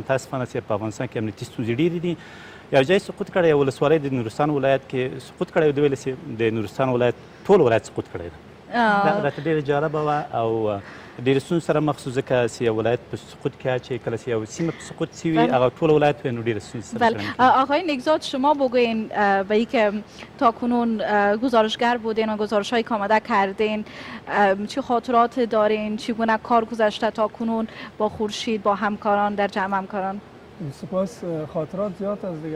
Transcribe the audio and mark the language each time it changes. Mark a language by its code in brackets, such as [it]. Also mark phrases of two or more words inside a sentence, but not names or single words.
[ps] متاسفانه چې په افغانستان کې امنیتي ستونزې ډېرې دي. یو ځای سقوط کړی، یو ولسوالۍ د نورستان ولایت کې سقوط کړی. د ویل چې د نورستان ولایت ټول ولایت سقوط کړی ده. دا راته ډېره جالبه وه او ډېرې ستونزو سره مخ شو ځکه چې یو ولایت په سقوط کې اچوي، کله چې یو سیمه په سقوط شي وي هغه ټول ولایت وي نو ډېره ستونزې سره [fa] آقای نیکزاد شما بگوین به این که تا کنون گزارشگر بودین و گزارش های آماده کردین، چه خاطرات دارین؟ چگونه کار گذشته تا کنون با خورشید، با همکاران در جمع همکاران؟ سپاس. خاطرات زیاد است دیگه.